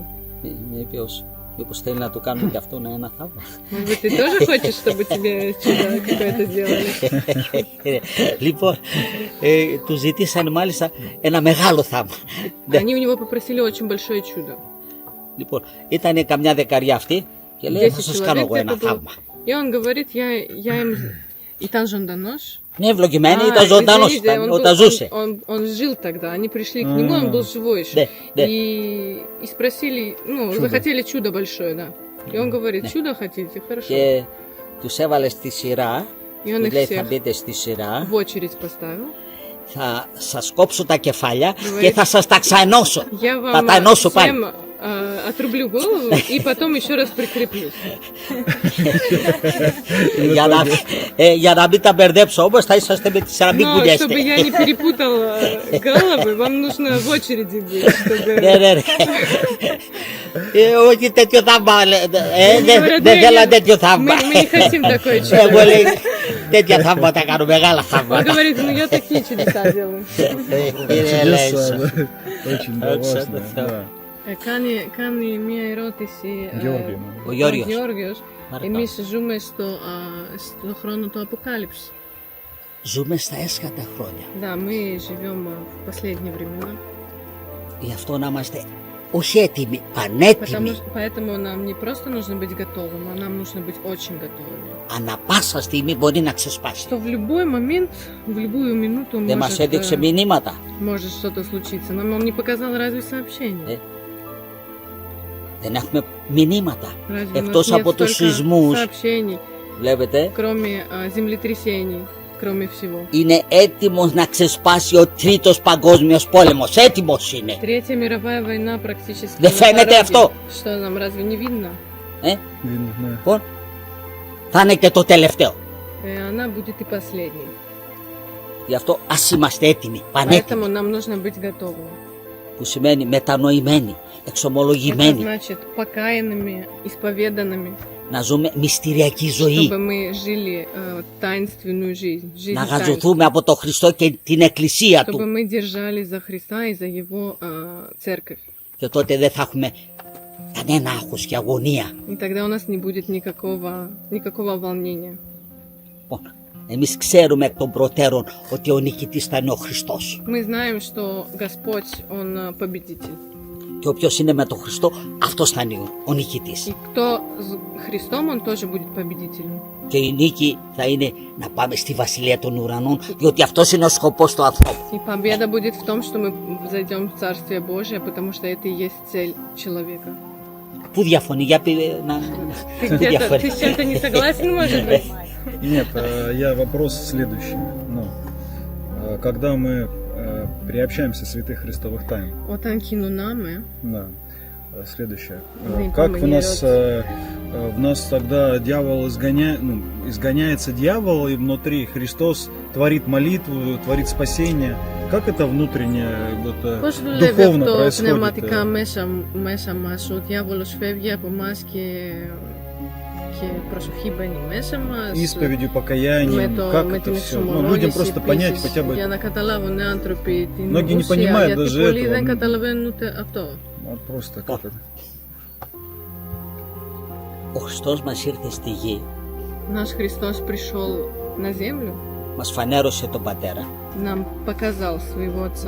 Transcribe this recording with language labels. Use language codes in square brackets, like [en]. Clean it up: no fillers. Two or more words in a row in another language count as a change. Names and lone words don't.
[el] Μήπως θέλει να του κάνουν και αυτόν ένα θαύμα? [ru] Может быть, ты тоже хочешь, чтобы тебе чудо какое-то сделали? [el] Λοιπόν, του ζητήσανε μάλιστα ένα μεγάλο θαύμα. [ru] Они у него попросили очень большое чудо. [el] Λοιπόν, ήταν καμιά δεκαριά αυτή και λέει θα σας κάνω εγώ ένα θαύμα. [ru] И он говорит, я им... [el] Ήταν ζωντανός. Ναι, ευλογημένη, ήταν ζωντανός, όταν ζούσε. [ru] Он жил тогда, они пришли к нему, он был живой еще. И спросили, ну, захотели чудо большое, да. И он говорит, чудо хотите, хорошо. [el] Και τους έβαλε στη σειρά, [ru] И он их [el] λέει θα [ru] всех [el] μπείτε στη σειρά, [ru] в очередь поставил. [el] θα σας κόψω τα κεφάλια και θα σας τα ξαενώσω. [ru] Я [el] Θα [ru] вам [el] τα ενώσω πάλι. [ru] всем отрублю голову и потом еще раз прикреплю. [el] Για να μην τα μπερδέψω όμως θα είσαστε με τη σειρά, μην [ru] Но [el] κουνιέστε. [ru] чтобы я не перепутала головы, вам нужно в очереди быть, чтобы... [el] Ναι, ναι, ναι. Όχι τέτοιο θαύμα, δεν θέλω τέτοιο θαύμα. [ru] Мы не хотим такое чудо. [el] Εγώ λέει τέτοια θαύματα κάνω, μεγάλα [ru] Он [el] θαύματα. [ru] говорит, ну я такие чудеса делаю. Чудеса, да. Очень классно, да. [el] Κάνει μία ερώτηση Γεώργιο. Ο Γιώργος. Γεώργιος. Παρακαλώ. Εμείς ζούμε στο χρόνο του Αποκάλυψη. Ζούμε στα έσχατα χρόνια. [ru] Да, мы живем в последние времена. [el] Γι' αυτό να είμαστε όχι έτοιμοι, πανέτοιμοι. [ru] Поэтому нам не просто нужно быть готовым, а нам нужно быть очень готовыми. [el] Ανά πάσα στιγμή μπορεί να ξεσπάσει. [ru] Что в любой момент, в любую минуту [el] Δεν μας έδειξε μηνύματα. [ru] может что-то случиться. Нам он не показал разве сообщение. [el] Δεν έχουμε μηνύματα. [ru] Разве у нас [el] Εκτός [ru] нет [el] από τους [ru] столько [el] σεισμούς. [ru] сообщений, [el] Βλέπετε, [ru] кроме землетрясений, кроме всего. [el] είναι έτοιμος να ξεσπάσει ο τρίτος παγκόσμιος πόλεμος. Έτοιμος είναι. [ru] Третья мировая война практически [el] Δεν [ru] на [el] φαίνεται [ru] пороге. [el] αυτό? [ru] Что нам разве не видно? Видно, да. [el] Λοιπόν, θα είναι και το τελευταίο. [ru] И она будет и последней. [el] Γι' αυτό ας είμαστε έτοιμοι, πανέτοιμοι. [ru] Поэтому нам нужно быть готовыми. [el] Που σημαίνει μετανοημένοι, [ru] Это [el] εξομολογημένοι. [ru] значит покаянными, исповеданными, Να ζούμε μυστηριακή ζωή. чтобы мы жили таинственную жизнь. Жизнь [el] Να [ru] таинств. [el] γαζωθούμε από τον Χριστό και την Εκκλησία [ru] Чтобы [el] Του. [ru] мы держались за Христа и за Его церковь. [el] Και τότε δεν θα έχουμε κανένα άγχος και αγωνία. [ru] И тогда у нас не будет никакого волнения. [el] Λοιπόν, εμείς ξέρουμε εκ των προτέρων ότι ο νικητής θα είναι ο Χριστός. [ru] Мы знаем, что Господь, Он победитель. [el] Και όποιος είναι με τον Χριστό, αυτός θα είναι ο νικητής. [ru] И кто с Христом, он тоже будет победителем. [el] Και η νίκη θα είναι να πάμε στη Βασιλεία των Ουρανών, διότι αυτός είναι ο σκοπός του ανθρώπου. [ru] И победа будет в том, что мы зайдем в Царствие Божие, потому что это и есть цель человека. [el] Πού διαφωνεί, για πει να... [ru] Ты [el] Πού [ru] где-то, [el] διαφωνεί. [ru] ты с чем-то не согласен, может быть? Нет, я вопрос следующий. Ну, когда мы приобщаемся святых христовых тайн, [el] Όταν κοινωνάμε, [ru] да, следующее. Не Как помню, в нас тогда дьявол изгоняется дьявол, и внутри Христос творит молитву, творит спасение. Как это внутренне, [el] πώς δουλεύει [ru] духовно [el] αυτό [ru] происходит? [el] πνευματικά μέσα μας, ο διάβολος φεύγει από μας και προσοχή μπαίνει μέσα μας. [ru] Исповедью, покаянием, как [el] με [ru] это [el] την [ru] все? Ну, людям [el] εξομολόγηση [ru] просто понять [el] επίσης, [ru] хотя бы. [el] για να καταλάβουν οι άνθρωποι την [ru] Многие не [el] ουσία, [ru] понимают [el] γιατί [ru] даже [el] πολλοί [ru] этого. [el] δεν καταλαβαίνουν ούτε αυτό. [ru] Вот просто как это. [el] Ο Χριστός μας ήρθε στη γη, [ru] Наш Христос пришел на землю, [el] μας φανέρωσε τον Πατέρα, [ru] нам показал своего Отца